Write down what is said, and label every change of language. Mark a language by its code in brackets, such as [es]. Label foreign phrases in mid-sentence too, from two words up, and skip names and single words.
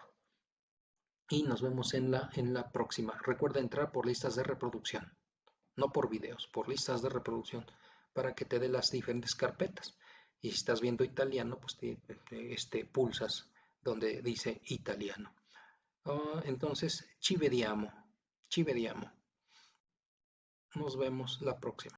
[es] Y nos vemos en la próxima. Recuerda entrar por listas de reproducción, no por videos, por listas de reproducción, para que te dé las diferentes carpetas. Y si estás viendo italiano, pues pulsas donde dice italiano. Entonces, [it] ci vediamo, ci vediamo. [es] Nos vemos la próxima.